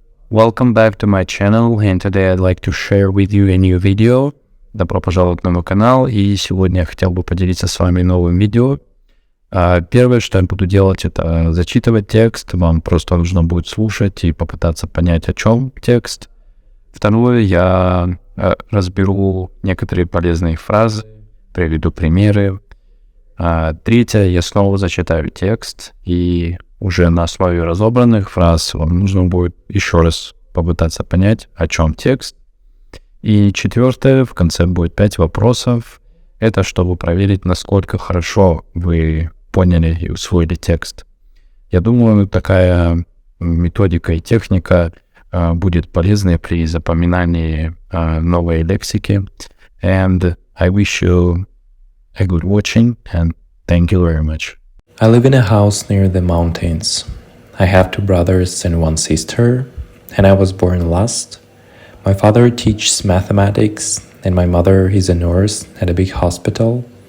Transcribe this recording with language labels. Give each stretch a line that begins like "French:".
English: Welcome back to my channel, and today I'd like to share with you a new video.
Russian: Добро пожаловать на мой канал, и сегодня я хотел бы поделиться с вами новым видео. Первое, что я буду делать, это зачитывать текст. Вам просто нужно будет слушать и попытаться понять, о чем текст. Второе, я разберу некоторые полезные фразы, приведу примеры. Третье, я снова зачитаю текст, и уже на основе разобранных фраз вам нужно будет еще раз попытаться понять, о чем текст. И четвертое, в конце будет 5 вопросов. Это чтобы проверить, насколько хорошо вы поняли и усвоили текст. Я думаю, такая методика и техника будет полезной при запоминании новой лексики.
English: And I wish you a good watching, and thank you very much. I live in a house near the mountains. I have 2 brothers and 1 sister, and I was born last. My father teaches mathematics, and my mother is a nurse at a big hospital.